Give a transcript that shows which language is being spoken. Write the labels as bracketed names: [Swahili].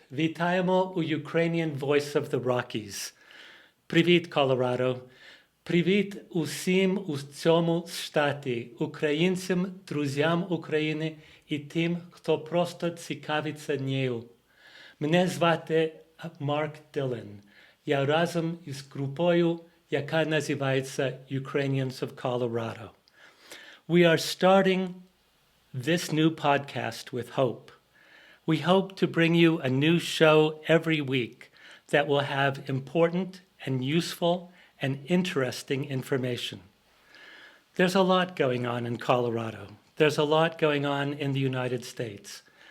[Ukrainian] Вітаємо у Ukrainian Voice of the Rockies. Привіт, Колорадо. Привіт усім у цьому штаті, українцям, друзям України і тим, хто просто цікавиться нею. Мене звати Марк Дилан. Я разом із групою, яка називається Ukrainians of Colorado. [English] We are starting this new podcast with hope. We hope to bring you a new show every week that will have important and useful and interesting information. There's a lot going on in Colorado. There's a lot going on in the United States.